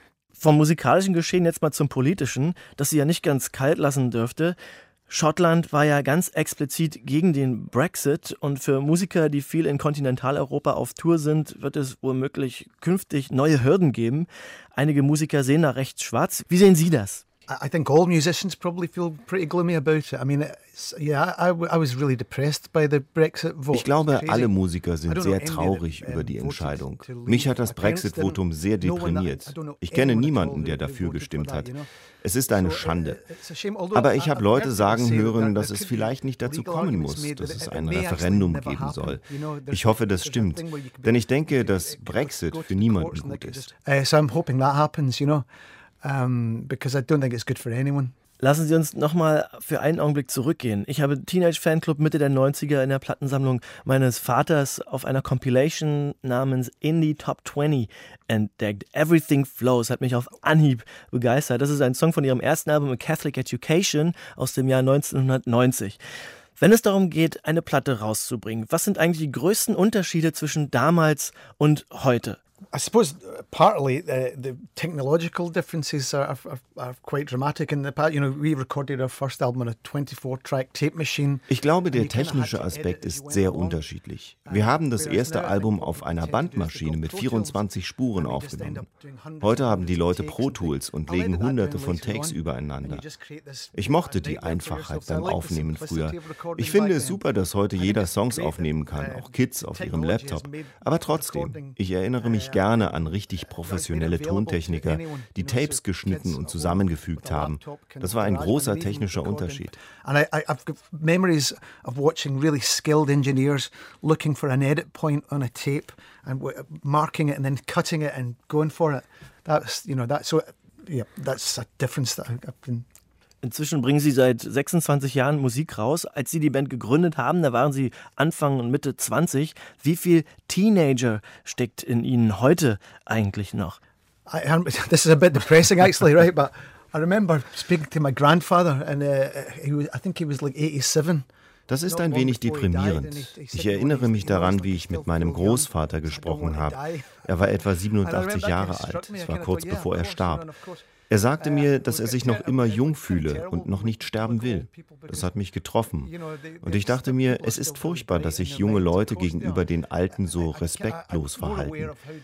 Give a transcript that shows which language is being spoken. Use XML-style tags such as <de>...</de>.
<de>Vom musikalischen Geschehen jetzt mal zum politischen, das Sie ja nicht ganz kalt lassen dürfte. Schottland war ja ganz explizit gegen den Brexit und für Musiker, die viel in Kontinentaleuropa auf Tour sind, wird es womöglich künftig neue Hürden geben. Einige Musiker sehen da recht schwarz. Wie sehen Sie das?</de> <en>I think all musicians probably feel pretty gloomy about it. I mean, I was really depressed by the Brexit vote.</en> <de>Ich glaube, alle Musiker sind sehr traurig über die Entscheidung. Mich hat das Brexit-Votum sehr deprimiert. Ich kenne niemanden, der dafür gestimmt hat. Es ist eine Schande. Aber ich habe Leute sagen hören, dass es vielleicht nicht dazu kommen muss, dass es ein Referendum geben soll. Ich hoffe, das stimmt. Denn ich denke, dass Brexit für niemanden gut ist.</de> <en>So I'm hoping that happens, you know. Because I don't think it's good for anyone.</en> <de>Lassen Sie uns nochmal für einen Augenblick zurückgehen. Ich habe Teenage Fanclub Mitte der 90er in der Plattensammlung meines Vaters auf einer Compilation namens Indie Top 20 entdeckt. Everything Flows hat mich auf Anhieb begeistert. Das ist ein Song von Ihrem ersten Album Catholic Education aus dem Jahr 1990. Wenn es darum geht, eine Platte rauszubringen, was sind eigentlich die größten Unterschiede zwischen damals und heute?</de> <en>I suppose partly the technological differences are quite dramatic in the past. You know, we recorded our first album on a 24-track tape machine.</en> <de>Ich glaube, der technische Aspekt ist sehr unterschiedlich. Wir haben das erste Album auf einer Bandmaschine mit 24 Spuren aufgenommen. Heute haben die Leute Pro Tools und legen hunderte von Takes übereinander. Ich mochte die Einfachheit beim Aufnehmen früher. Ich finde es super, dass heute jeder Songs aufnehmen kann, auch Kids auf ihrem Laptop. Aber trotzdem, ich erinnere mich gerne an richtig professionelle Tontechniker, die Tapes geschnitten und zusammengefügt haben. Das war ein großer technischer Unterschied.</de> <en>And I have memories of watching really skilled engineers looking for an edit point on a tape and marking it and then cutting it and going for it. That's a difference that I've been.</en> <de>Inzwischen bringen Sie seit 26 Jahren Musik raus. Als Sie die Band gegründet haben, da waren Sie Anfang und Mitte 20. Wie viel Teenager steckt in Ihnen heute eigentlich noch?</de> <en>This is a bit depressing actually, right? But I remember speaking to my grandfather and I think he was like 87.</en> <de>Das ist ein wenig deprimierend. Ich erinnere mich daran, wie ich mit meinem Großvater gesprochen habe. Er war etwa 87 Jahre alt. Es war kurz bevor er starb. Er sagte mir, dass er sich noch immer jung fühle und noch nicht sterben will. Das hat mich getroffen. Und ich dachte mir, es ist furchtbar, dass sich junge Leute gegenüber den Alten so respektlos verhalten.</de>